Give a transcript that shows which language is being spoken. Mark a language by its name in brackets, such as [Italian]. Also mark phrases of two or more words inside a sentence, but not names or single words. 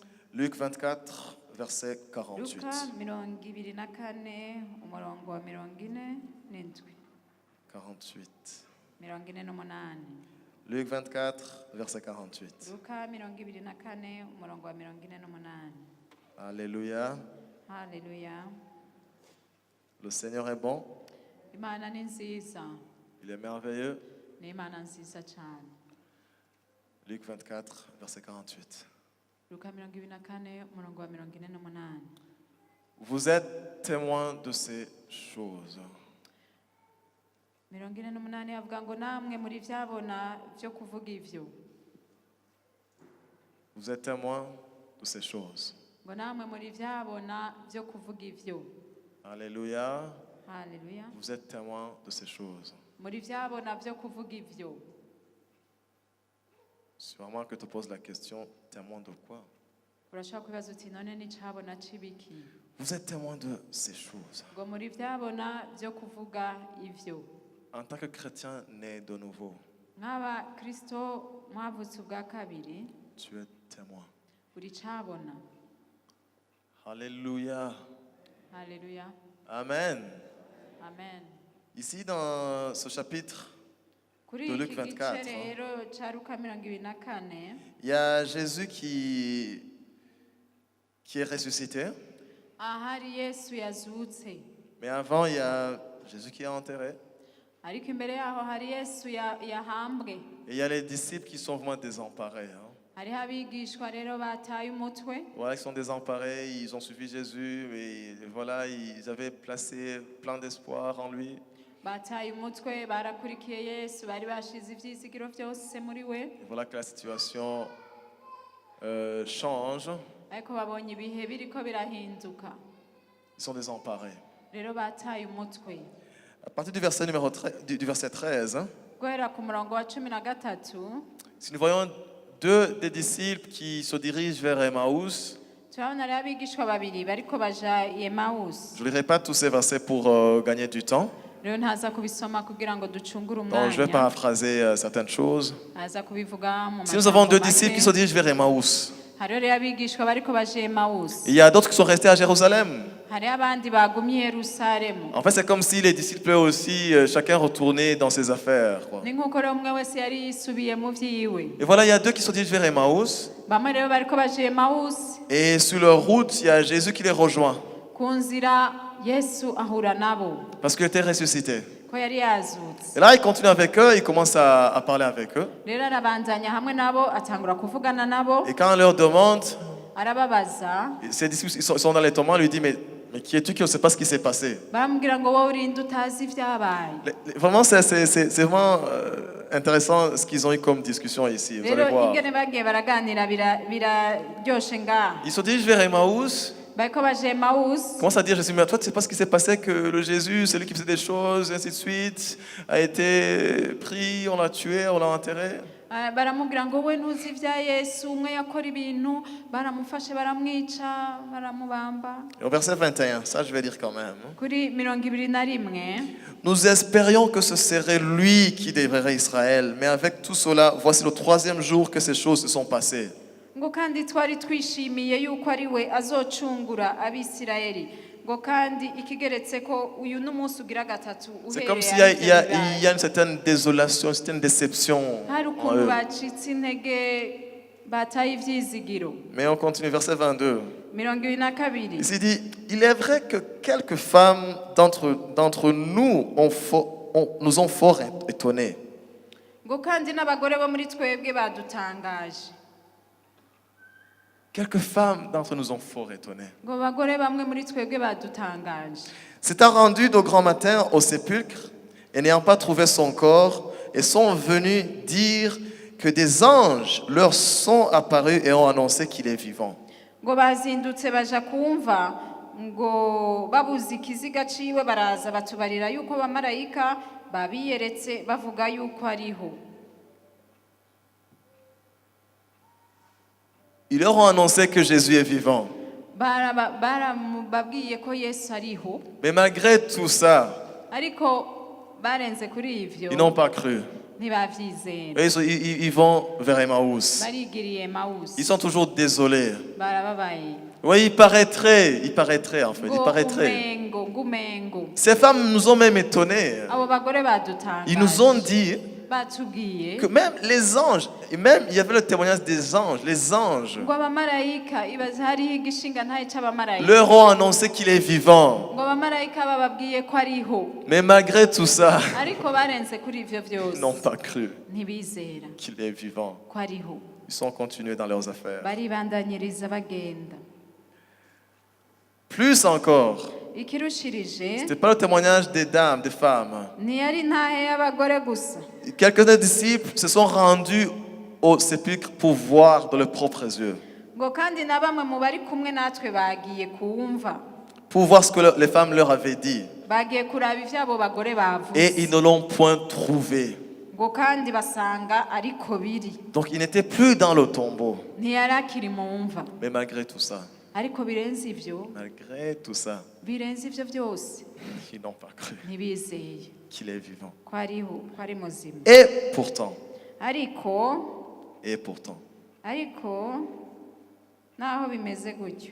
[French] Luc 24, verset 48. [Rundi] Luka 24 umurongo wa 47 48. 48. [French] Luc 24, verset 48. [Rundi] Luka 24 umurongo wa 48. [French] Alléluia. [Rundi] Haleluya. [French] Le Seigneur est bon. [Rundi] Imana ni nziza. [French] Il est merveilleux. [Rundi] Ni Imana nziza cyane. [French] Luc 24, verset 48. [Rundi] Luka 24 umurongo wa 48. [French] Vous êtes témoins de ces choses. [Rundi] 48 avuga ngo namwe muri vyabona byo kuvuga ivyo. [French] Vous êtes témoins de ces choses. [Rundi] Ngo namwe muri vyabona byo kuvuga ivyo. [French] Alléluia. [Rundi] Haleluya. [French] Vous êtes témoins de ces choses. [Rundi] Muri vyabona byo kuvuga ivyo. [French] Sûrement que tu poses la question, témoin de quoi? [Rundi] Urashaka kwibaza uti none ni cabona cibiki? [French] Vous êtes témoin de ces choses. [Rundi] Ngo muri vyabona byo kuvuga ivyo. [French] En tant que chrétien né de nouveau, [Rundi] Nk'aba Kristo mwavutse ubwa kabiri, [French] tu es témoin. [Rundi] uri cabona. [French] Alléluia. [Rundi] Haleluya. Amen. Amen. [French] Ici dans ce chapitre, [Rundi] Kuri [French] de Luc [Rundi] iki 24, gice rero ca Luka 24, [French] il y a Jésus qui est ressuscité. [Rundi] ahari Yesu yazutse. [French] Mais avant, il y a Jésus qui est enterré. [Rundi] Ariko imbere yaho hari Yesu yahambwe. [French] Et il y a les disciples qui sont vraiment désemparés. [Rundi] Hariho abigishwa rero bataye umutwe. [French] Voilà, ils sont désemparés, ils ont suivi Jésus. Et voilà, ils avaient placé plein d'espoir en lui. [Rundi] Bataye umutwe barakurikiye Yesu bari bashize ivyizigiro vyose muri we. [French] Et voilà que la situation change. [Rundi] Ariko babonye ibihe biriko birahinduka. [French] Ils sont désemparés. [Rundi] Rero bataye umutwe. [French] À partir du verset, du verset 13, [Rundi] Guhera ku murongo wa 13, [French] si nous voyons deux des disciples qui se dirigent vers Emmaüs, [Rundi] turabona rero abigishwa babiri bariko baja i Emmaus. [French] je ne lirai pas tous ces versets pour gagner du temps. [Rundi] Rero ntaza kubisoma kugira ngo ducungure [French] Donc je vais [Rundi] umwanya. [French] paraphraser certaines choses. [Rundi] Aza kubivuga mu [French] Si nous avons deux [Rundi] make. [French] disciples qui se dirigent vers Emmaüs, [Rundi] Hariho rero abigishwa bariko baja i Emmaus. [French] il y a d'autres qui sont restés à Jérusalem. [Rundi] Hariho abandi bagumye i Yerusalemu. [French] En fait, c'est comme si les disciples eux aussi, chacun retournait dans ses affaires, quoi. [Rundi] Ni nk'uko rero umwe wese yari yisubiye mu vyiwe. [French] Et voilà, il y a deux qui se dirigent vers Emmaüs. [Rundi] Bamwe rero bariko baja i Emmaus. [French] Et sur leur route, il y a Jésus qui les rejoint. [Rundi] Ku nzira Yesu ahura nabo. [French] Parce qu'il était ressuscité. [Rundi] Ko yari yazutse. [French] Et là, il continue avec eux, il commence à parler avec eux. [Rundi] Rero arabandanya hamwe nabo atangura kuvugana nabo. [French] Et quand on leur demande, [Rundi] Arababaza. [French] ces disciples ils sont dans les tourments, lui dit, mais qui es-tu qui ne sait pas ce qui s'est passé? [Rundi] Baramubwira ngo wowe urinde utazi ivyabaye. [French] Vraiment, c'est vraiment intéressant ce qu'ils ont eu comme discussion ici. Vous allez [Rundi] Rero [French] voir. [Rundi] ingene bagiye baraganira biraryoshe ngaha. [French] Ils se dirigent vers Emmaüs. [Rundi] Bariko baja i Emmaus. [French] Commence à dire, Jésus, mais toi, tu sais pas ce qui s'est passé, que le Jésus, celui qui faisait des choses, et ainsi de suite, a été pris, on l'a tué, on l'a enterré. [Rundi] Baramubwira ngo we ntuzi ivya Yesu, umwe yakora ibintu baramufashe baramwica baramubamba. [French] Et au verset 21, ça je vais dire quand même. [Rundi] Kuri 21, [French] Nous espérions que ce serait lui qui délivrerait Israël, mais avec tout cela, voici le troisième jour que ces choses se sont passées. [Rundi] ngo kandi twari twishimiye yuko ari we azocungura abisirayeli, ngo kandi ikigeretse ko uyu n'umunsi ugira gatatu [French] C'est [Rundi] uhereye [French] comme s'il y a une certaine désolation, une certaine déception [Rundi] hari [French] en [Rundi] ukuntu [French] eux. [Rundi] bacitse intege bataye ivyizigiro. [French] Mais on continue, verset 22. 22. Ici dit, il est vrai que quelques femmes d'entre nous nous ont fort étonnés. [Rundi] Ngo kandi n'abagore bo muri twebwe badutangaje. [French] Quelques femmes d'entre nous ont fort étonnés. [Rundi] Ngo bagore bamwe muri twebwe badutangaje. [French] S'étant rendus de grand matin au sépulcre et n'ayant pas trouvé son corps, et sont venus dire que des anges leur sont apparus et ont annoncé qu'il est vivant. [Rundi] Ngo bazindutse baja kumva ngo babuze ikiziga ciwe baraza batubarira yuko bamarayika babiyeretse bavuga yuko ariho. [French] Ils leur ont annoncé que Jésus est vivant. [Rundi] Baramubabwiye ko Yesu ariho. [French] Mais malgré tout ça, [Rundi] Ariko barenze kuri ivyo [French] ils n'ont pas cru. [Rundi] ntibavyizera [French] Et ils vont vers Emmaüs. [Rundi] barigiriye Emawusi [French] Ils sont toujours désolés. [Rundi] barababaye [French] Oui, il paraîtrait en fait, il paraîtrait. [Rundi] ngumengo [French] Ces femmes nous ont même étonnés. [Rundi] abo bagore [French] Ils nous ont [Rundi] badutangaje [French] dit [Rundi] batubwiye [French] que même les anges, et même il y avait le témoignage des anges, les anges [Rundi] ngo abamarayika ibaza hariho igishinga ntaye c'abamarayika [French] leur ont annoncé qu'il est vivant. [Rundi] ngo abamarayika bababwiye ko ariho [French] Mais malgré tout ça, [Rundi] ariko barenze kuri ivyo [French] ils [Rundi] vyose [French] n'ont pas cru [Rundi] ntibizera [French] qu'il est vivant. [Rundi] ko ariho [French] Ils sont continués dans leurs affaires. [Rundi] baribandanyiriza bagenda [French] Plus encore, [Rundi] ikirushirije [French] c'était pas le témoignage des dames, des femmes. [Rundi] ntiyari ntahe y'abagore gusa [French] Quelques des disciples se sont rendus au sépulcre pour voir de leurs propres yeux, [Rundi] ngo kandi na bamwe mu bari kumwe natwe bagiye kuwumva [French] pour voir ce que les femmes leur avaient dit. [Rundi] bagiye kuraba ivyo abo bagore [French] Et [Rundi] bavuze [French] ils ne l'ont point trouvé. [Rundi] ngo kandi basanga ariko biri [French] Donc ils n'étaient plus dans le tombeau. [Rundi] ntiyari akiri mu mva [French] Mais malgré tout ça, [Rundi] ariko birenze ivyo birenze ivyo byose [French] ils n'ont pas cru [Rundi] ntibizeye [French] qu'il est vivant. [Rundi] ko ariho ko ari muzima [French] Et pourtant, [Rundi] ariko naho bimeze gutyo